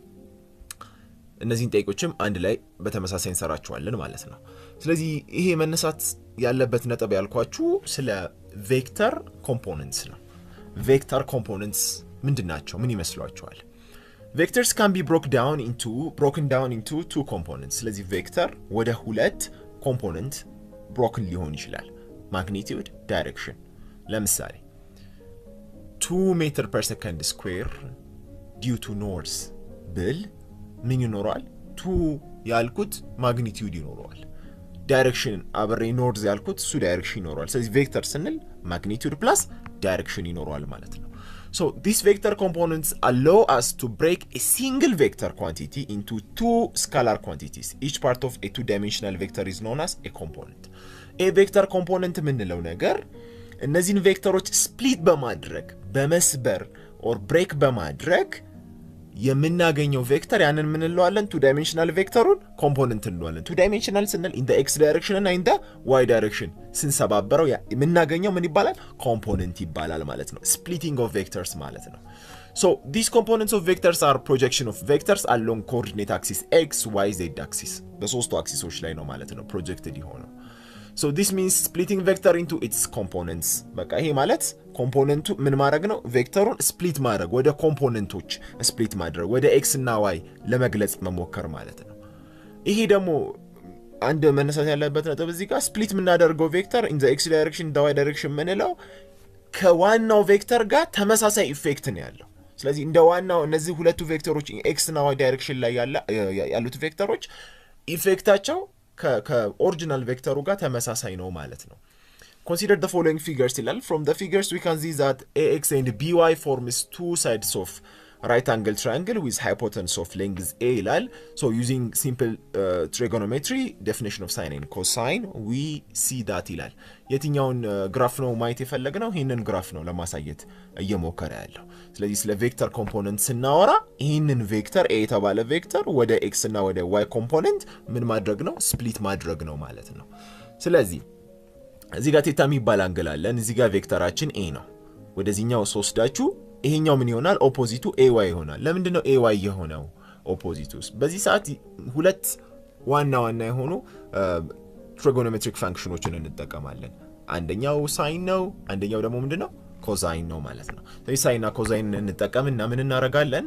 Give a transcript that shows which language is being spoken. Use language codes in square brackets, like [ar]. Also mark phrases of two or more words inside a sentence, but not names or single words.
[am] እነዚህን ጥያቄዎችም አንድ ላይ በተመሳሳይ እንሰራቸዋለን ማለት ነው ስለዚህ ይሄ መነሳት ያለበት ነጥብ ያልኳችሁ ስለ ቬክተር ኮምፖነንትስ ነው ቬክተር ኮምፖነንትስ ምንድናቸው ምን ይመስሏችኋል [en] vectors can be broken down into two components [am] ስለዚህ ቬክተር ወደ ሁለት ኮምፖነንት broken ሊሆን ይችላል [en] magnitude direction [am] ለምሳሌ [en] 2 meter per second square due to north [am] ብል ምን ይኖራል 2 ያልኩት ማግኒቲዩድ ይኖራል ዳይሬክሽን አብሬ ኖርዝ ያልኩት ሱ ዳይሬክሽን ይኖራል ስለዚህ ቬክተር ስንል ማግኒቲዩድ ፕላስ ዳይሬክሽን ይኖራል ማለት ነው [en] so these vector components allow us to break a single vector quantity into two scalar quantities each part of a two-dimensional vector is known as a component a vector component [am] ምንለው ነገር እነዚህን ቬክተሮች ስፕሊት በማድረግ በመስበር [en] or break [am] በማድረግ የምናገኘው ቬክተር ያንን ምን እንለዋለን [en] two dimensional [am] ቬክተሩን ኮምፖነንት እንለዋለን [en] two dimensional [am] ስንል [en] in the x direction [am] እና [en] in the y direction [am] ስንሰባበረው የምናገኘው ምን ይባላል ኮምፖነንት ይባላል ማለት ነው [en] splitting of vectors [am] ማለት ነው [en] so these components of vectors are projection of vectors along coordinate axis x y z axis [am] በሶስቱ አክሲሶች ላይ ነው ማለት ነው projected ይሆነው [en] so this means splitting vector into its components [am] በቃ ይሄ ማለት ኮምፖነንቱ ምን ማድረግ ነው ቬክተሩን ስፕሊት ማድረግ ወደ ኮምፖነንቶች ስፕሊት ማድረግ ወደ x እና y ለመግለጽ መሞከር ማለት ነው ይሄ ደግሞ አንድ መነሳት ያለበት ነጥብ እዚህ ጋር ስፕሊት የምናደርገው ቬክተር [en] in the x direction the y direction [am] ምንለው ከዋናው ቬክተር ጋር ተመሳሳይ ኢፌክት ነው ያለው ስለዚህ እንደ ዋናው እነዚህ ሁለቱ ቬክተሮች x እና y direction ላይ ያሉት ቬክተሮች ኢፌክታቸው ከኦሪጂናል ቬክተሩ ጋር ተመሳሳይ ነው ማለት ነው [en] Consider the following figures [am] ይላል [en] from the figures we can see that ax and by forms two sides of right angle triangle with hypotenuse of length a ይላል so using simple trigonometry definition of sine and cosine we see that [am] ይላል የትኛውን ግራፍ ነው ማየት የፈለግነው ይሄንን ግራፍ ነው ለማሳየት እየሞከረ ያለው ስለዚህ ስለ ቬክተር ኮምፖነንት ስናወራ ይሄንን ቬክተር a የተባለ ቬክተር ወደ x እና ወደ y ኮምፖነንት ምን ማድረግ ነው ስፕሊት ማድረግ ነው ማለት ነው ስለዚህ እዚህ ጋር ቴታ የሚባል አንግል አለን እዚህ ጋር ቬክተራችን a ነው ወደዚህኛው ወስዳችሁ ይሄኛው ምን ይሆናል ኦፖዚቱ ay ይሆናል ለምንድን ነው ay የሆነው ኦፖዚቱስ በዚህ ሰዓት ሁለት ዋና የሆኑ ትሪጎኖሜትሪክ ፋንክሽኖችን እንጠቀማለን አንደኛው ሳይን ነው አንደኛው ደግሞ ምንድነው ኮዛይን ነው ማለት ነው። ስለዚህ ሳይንና ኮዛይን እንጠቀምና ምን እናደርጋለን?